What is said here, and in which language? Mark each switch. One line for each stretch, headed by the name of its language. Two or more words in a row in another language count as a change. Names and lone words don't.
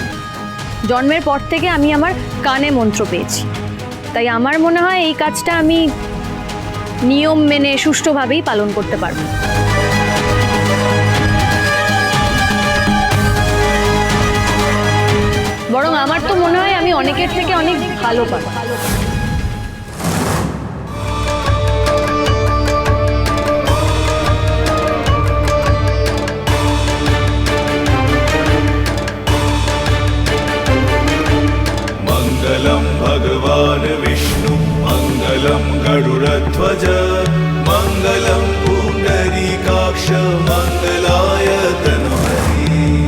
Bangla: জন্মের পর থেকে আমি আমার কানে মন্ত্র পেয়েছি, তাই আমার মনে হয় এই কাজটা আমি নিয়ম মেনে সুষ্ঠুভাবেই পালন করতে পারব। বরং আমার তো মনে হয় আমি অনেকের থেকে অনেক ভালো পাবো।
Sanskrit: मङ्गलं भगवान् विष्णु मङ्गलं गरुडध्वज मङ्गलं पुण्डरीकाक्ष मङ्गलाय तनोहरि